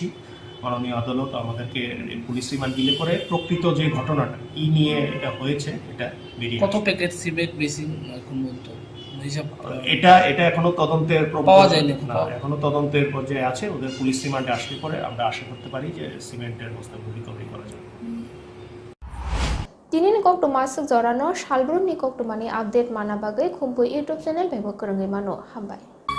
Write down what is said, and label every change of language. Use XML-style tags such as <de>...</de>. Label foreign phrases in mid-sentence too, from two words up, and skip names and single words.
<bn>মাননীয় আদালত আমাদেরকে পুলিশ রিমান্ড দিলে পরে প্রকৃত যে ঘটনাটা কি নিয়ে এটা হয়েছে এটা বেরিয়ে কত প্যাকেট সিমেন্ট মেশিন এটা এখনো তদন্তের পাওয়া যায়নি, এখনো তদন্তের পর্যায়ে আছে। ওদের পুলিশ রিমান্ডে আসলে পরে আমরা আশা করতে পারি যে সিমেন্টের বস্তাগুলো রিকভারি করা যাবে।</bn> <trp>Tinin kok to masuk jorano shalbrum ni kok to mani update mana bagai kumpu YouTube channel bebo kerenggi mano hambai.</trp>